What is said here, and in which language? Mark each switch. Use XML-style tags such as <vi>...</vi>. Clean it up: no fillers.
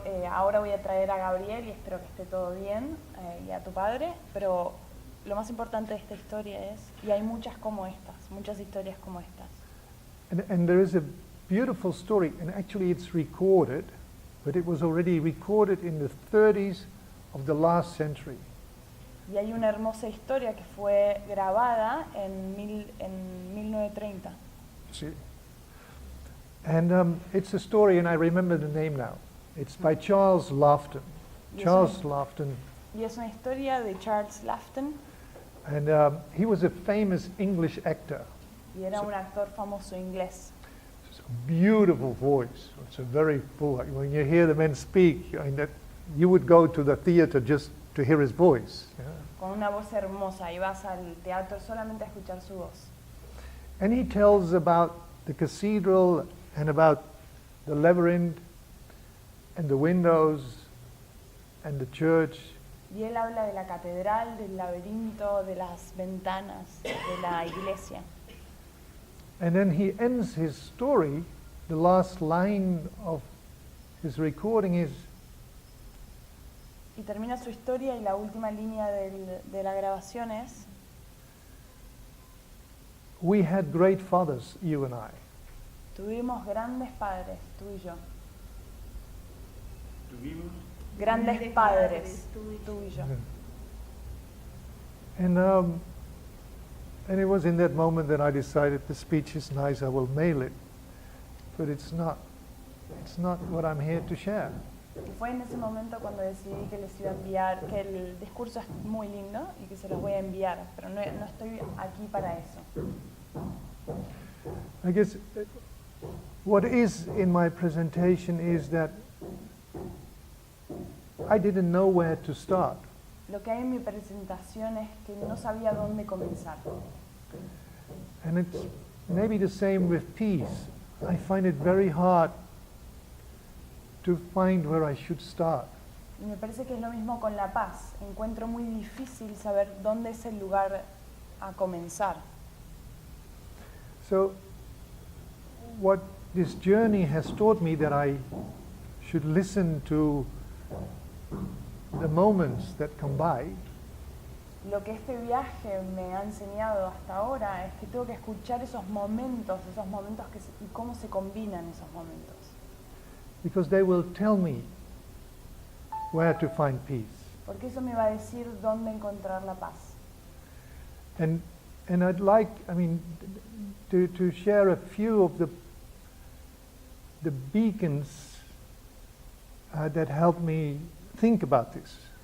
<es>Ahora voy a traer a Gabriel y espero que esté todo bien, y a tu padre, pero lo más importante de esta historia es, y hay muchas como estas, muchas historias como estas.</es> <en>And there is a beautiful story, and actually it's recorded, but it was already recorded in the 30s of the last century.</en> <es>Y hay una hermosa historia que fue grabada en 1930.</es> <en>See? And it's a story, and I remember the name now. It's by Charles Laughton. Charles Laughton.</en> <es>Y es una historia de Charles Laughton.</es> <en>And he was a famous English actor.</en> <es>Y era un actor famoso inglés.</es> <en>It's a beautiful voice. It's a very full. When you hear the man speak, I mean, that you would go to the theater just to hear his voice. Yeah.</en> <es>Con una voz hermosa, y vas al teatro solamente a escuchar su voz.</es> <en>And he tells about the cathedral and about the labyrinth and the windows and the church.</en> <es>Y él habla de la catedral, del laberinto, de las ventanas, de la iglesia.</es> <en>And then he ends his story, the last line of his recording is,</en> <es>Y termina su historia y la última línea de la grabación es:</es> <en>we had great fathers, you and I.</en> <es>tuvimos grandes padres, tú y yo. Tuvimos Grandes padres, tú y yo.</es> <en>And it was in that moment that I decided the speech is nice, I will mail it. But it's not what I'm here to share.</en> <es>Y fue en ese momento cuando decidí que les iba a enviar, que el discurso es muy lindo y que se los voy a enviar, pero no estoy aquí para eso.</es> <en>I guess what is in my presentation is that I didn't know where to start.</en> <es>Lo que hay en mi presentación es que no sabía dónde comenzar.</es> <en>And it's maybe the same with peace. I find it very hard to find where I should start.</en> <es>Y me parece que es lo mismo con la paz. Encuentro muy difícil saber dónde es el lugar a comenzar.</es> <en>So what this journey has taught me that I should listen to the moments that come by.</en> <es>Lo que este viaje me ha enseñado hasta ahora es que tengo que escuchar esos momentos y cómo se combinan esos momentos.</es> <en>Because they will tell me where to find peace.</en> <es>Porque eso me va a decir dónde encontrar la paz.</es> <en>And I'd like, to share a few of the beacons that help me think about this.</en>